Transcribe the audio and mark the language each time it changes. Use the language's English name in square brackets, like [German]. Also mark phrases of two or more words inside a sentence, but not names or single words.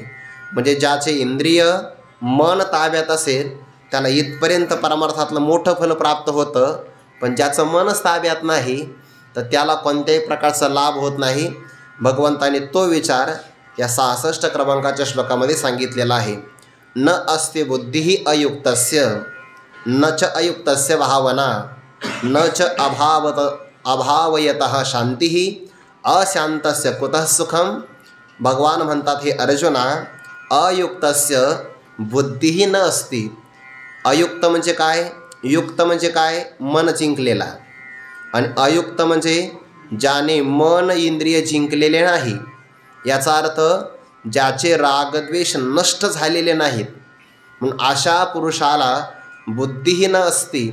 [Marathi] म्हणजे ज्याचे इंद्रिय मन ताब्यात असेल त्याला इथपर्यंत परमार्थातलं मोठं फल प्राप्त होतं. पण ज्याचं मनच ताब्यात नाही तर त्याला कोणत्याही प्रकारचा लाभ होत नाही. भगवंताने तो विचार या 66 क्रमांकाच्या श्लोकामध्ये सांगितलेला आहे. [Sanskrit] न अस्ति बुद्धिः अयुक्तस्य न च अयुक्तस्य भावना न च अभावयतः शांतिः अशांतस्य कुतः सुखम. [Marathi] भगवान म्हणतात, हे अर्जुना, [Sanskrit] अयुक्तस्य बुद्धिः न अस्ति. [Marathi] अयुक्त म्हणजे काय, युक्त म्हणजे काय, मन जिंकलेला. आणि अयुक्त म्हणजे ज्याने मन इंद्रिय जिंकलेले नाही. याचा अर्थ ज्याचे रागद्वेष नष्ट झालेले नाहीत. म्हणून अशा पुरुषाला बुद्धिहीन असती.